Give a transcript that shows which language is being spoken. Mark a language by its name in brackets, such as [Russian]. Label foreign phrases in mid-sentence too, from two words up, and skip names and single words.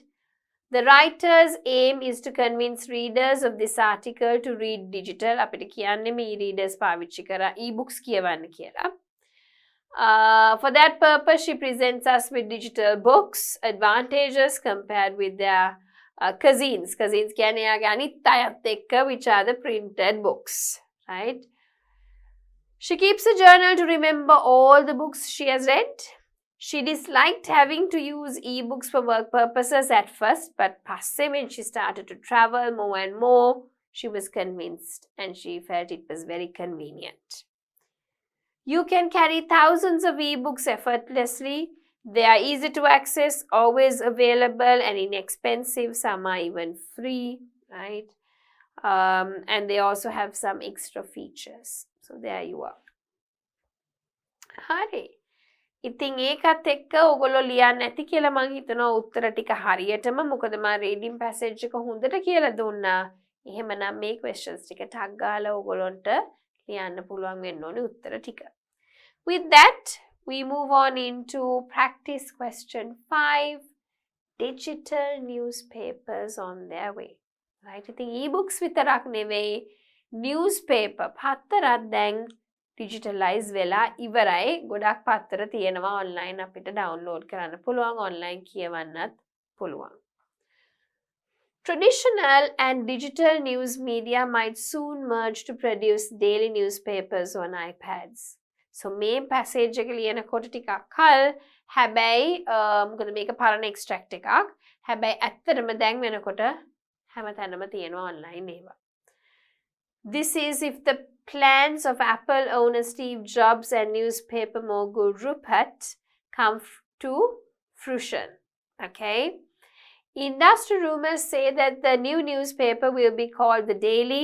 [English] The writer's aim is to convince readers of this article to read digital. [Sinhala] අපිට කියන්නේ මේ readers පාවිච්චි කරලා e-books කියවන්න කියලා. [English] For that purpose, she presents us with digital books, advantages compared with their cousins. [Sinhala] Cousins කියන්නේ යාගේ අනිත් අයත් එක්ක, [English] which are the printed books, right? She keeps a journal to remember all the books she has read. She disliked having to use e-books for work purposes at first, but passe when she started to travel more and more, she was convinced and she felt it was very convenient. You can carry thousands of e-books effortlessly. They are easy to access, always available and inexpensive. Some are even free, right? And they also have some extra features. So there you are. [Sinhala] Hari. ඉතින් ඒකත් එක්ක ඔයගොල්ලෝ ලියන්න ඇති කියලා මං හිතනවා උත්තර ටික හරියටම. මොකද මම රීඩින් පැසේජ් එක හොඳට කියලා දුන්නා. එහෙමනම් මේ questions ටික ටක් ගාලා ඔයගොල්ලන්ට ලියන්න පුළුවන් වෙන්න ඕනේ උත්තර ටික. [English] With that, we move on into practice question 5. Digital newspapers on their way. Right? [Sinhala] ඉතින් e-books විතරක් නෙවෙයි, newspaper පත්තරත් දැන් digitalize වෙලා ඉවරයි. ගොඩක් පත්තර තියෙනවා online අපිට download කරන්න පුළුවන්, online කියවන්නත් පුළුවන්. [English] Traditional and digital news media might soon merge to produce daily newspapers on iPads. [Sinhala] So මේ passage එක ලියනකොට ටිකක් කල්, හැබැයි මොකද මේක පරණ extract එකක්. හැබැයි ඇත්තටම දැන් වෙනකොට හැමතැනම තියෙනවා online ඒවා. [English] This is if the plans of Apple owner Steve Jobs and newspaper mogul Rupert come to fruition. Okay? Industry rumors say that the new newspaper will be called The Daily.